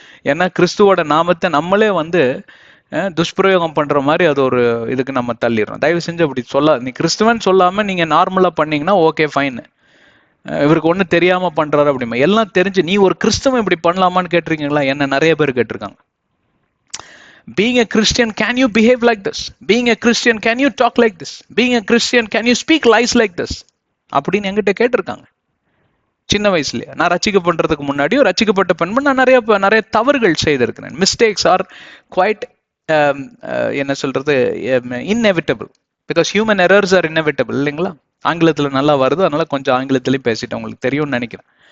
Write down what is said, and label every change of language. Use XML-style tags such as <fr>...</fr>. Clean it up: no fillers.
<ta>ஏன்னா கிறிஸ்துவோட நாமத்தை நம்மளே வந்து துஷ்பிரயோகம் பண்ற மாதிரி அது ஒரு இதுக்கு நம்ம தள்ளிடுறோம். தயவு செஞ்சு அப்படி நீ கிறிஸ்துவன் சொல்லாம நீங்க நார்மலா பண்ணீங்கன்னா ஓகே ஃபைன். இவருக்கு ஒண்ணு தெரியாம பண்றாரு அப்படிமா, எல்லாம் தெரிஞ்சு நீ ஒரு கிறிஸ்தவன் இப்படி பண்ணலாமான்னு கேட்டிருக்கீங்களா? என்ன நிறைய பேர் கேட்டிருக்காங்க.</ta> <en>Being a Christian, can you behave like this? Being a Christian, can you talk like this? Being a Christian, can you speak lies like this?</en> <ta>அப்படின்னு என்கிட்ட கேட்டிருக்காங்க சின்ன வயசுலயே. நான் ரட்சிக்கப்படுறதுக்கு முன்னாடியும் ரட்சிக்கப்பட்ட பெண்மணி நான் நிறைய தவறுகள் செய்திருக்கிறேன்.</ta> <en>mistakes are quite</en> <ta>என்ன சொல்றது,</ta> <en>inevitable, because human errors are inevitable,</en> <ta>இல்லைங்களா? ஆங்கிலத்துல நல்லா வருது, அதனால கொஞ்சம் ஆங்கிலத்திலையும் பேசிட்டேன், உங்களுக்கு தெரியும்னு நினைக்கிறேன்.</ta>